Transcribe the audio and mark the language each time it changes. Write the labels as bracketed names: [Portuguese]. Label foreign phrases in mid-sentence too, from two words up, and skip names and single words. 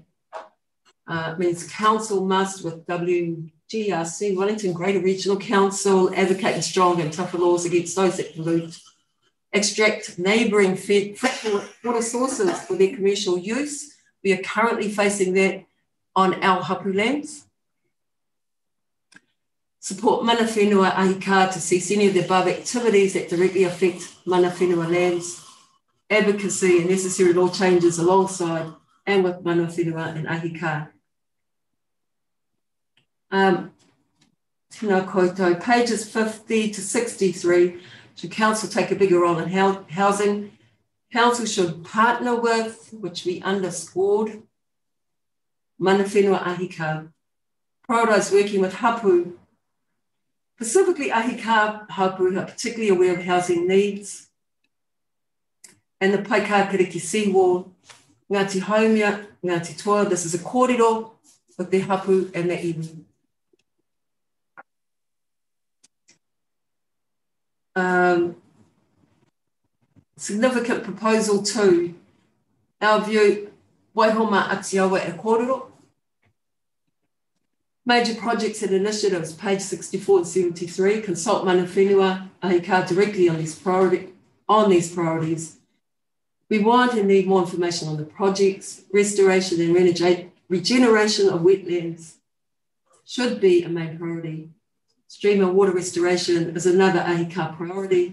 [English] Means council must, with WGRC, Wellington Greater Regional Council, advocate strong and tougher laws against those that pollute, extract neighbouring fresh water sources for their commercial use. We are currently facing that on our hapu lands. Support [Māori] mana whenua ahika [English] to cease any of the above activities that directly affect [Māori] mana whenua [English] lands. Advocacy and necessary law changes alongside and with [Māori] mana whenua [English] and ahika. [Māori] Tēnā koutou, [English] pages 50 to 63, should council take a bigger role in housing? Council should partner with, which we underscored, [Māori] mana whenua ahika. [English] Prioritise working with hapu, specifically ahika hapu, who are particularly aware of housing needs. And the Paikākariki seawall, Ngāti Haumia, Ngāti Toa, this is a kōrero with the hapu and the iwi. Significant proposal too. Our view, [Māori] Waihoma Atiawa e kōrero. [English] Major projects and initiatives, page 64 and 73, consult [Māori] mana whenua ahika [English] directly on these priorities. We want and need more information on the projects. Restoration and regeneration of wetlands should be a main priority. Stream and water restoration is another ahika priority.